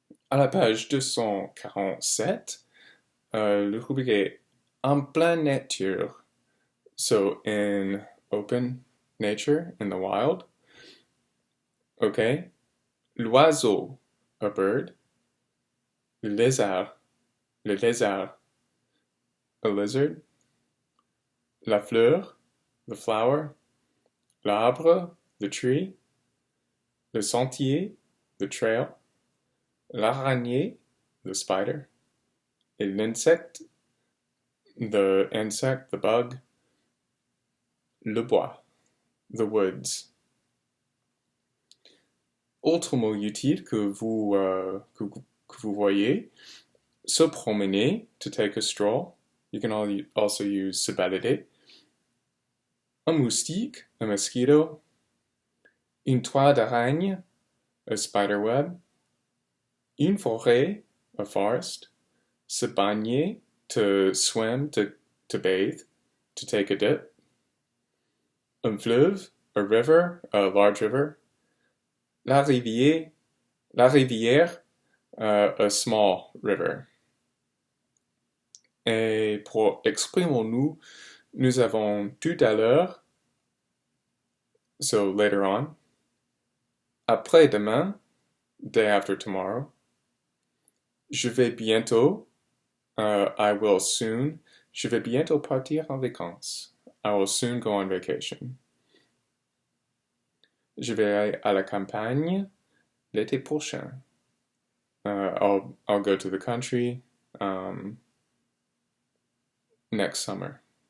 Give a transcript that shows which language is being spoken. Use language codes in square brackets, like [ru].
[fr] À la page 247, le rubrique est en pleine nature. [en] So in open nature, in the wild. Okay? L'oiseau, a bird. Le lézard, a lizard. La fleur, the flower. L'arbre, the tree. Le sentier, the trail. L'araignée, the spider. Et l'insecte, the insect, the bug. Le bois, the woods. [fr] Autre mot utile que vous voyez, se promener, [en] to take a stroll. You can also use se balader. Un moustique, a mosquito. Une toile d'araignée, a spider web. Une forêt, a forest. Se baigner, to swim, to bathe, to take a dip. Un fleuve, a river, a large river. La rivière, a small river. [fr] Et pour exprimons-nous, nous avons tout à l'heure, [en] so later on. Après-demain, day after tomorrow. Je vais bientôt, I will soon. [fr] Je vais bientôt partir en vacances. [en] I will soon go on vacation. [fr] Je vais aller à la campagne l'été prochain. [en] I'll go to the country next summer.